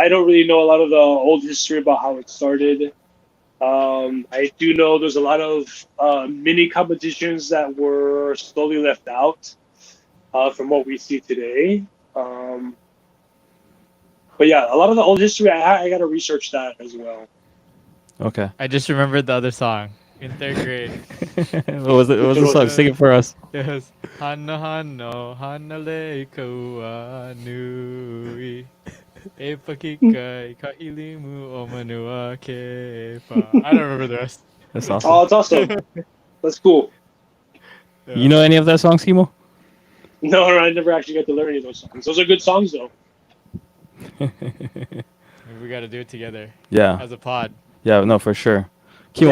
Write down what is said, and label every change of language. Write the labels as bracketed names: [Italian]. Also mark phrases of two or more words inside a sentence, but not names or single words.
[English] I don't really know a lot of the old history about how it started. I do know there's a lot of mini competitions that were slowly left out from what we see today. But yeah, a lot of the old history, I got to research that as well. Okay. I just remembered the other song in third grade. What was it? What was the song? Sing it for us. Yes. [Hawaiian] Hano hano hanale kaua nui. E pakikai kahilimu o manua kepa. [English] I don't remember the rest. That's awesome. Oh, it's awesome. That's cool. Yeah. You know any of that songs, Kimo? No, I never actually got to learn any of those songs. Those are good songs, though. Maybe we got to do it together Yeah. as a pod. Yeah. No, for sure. Kimo,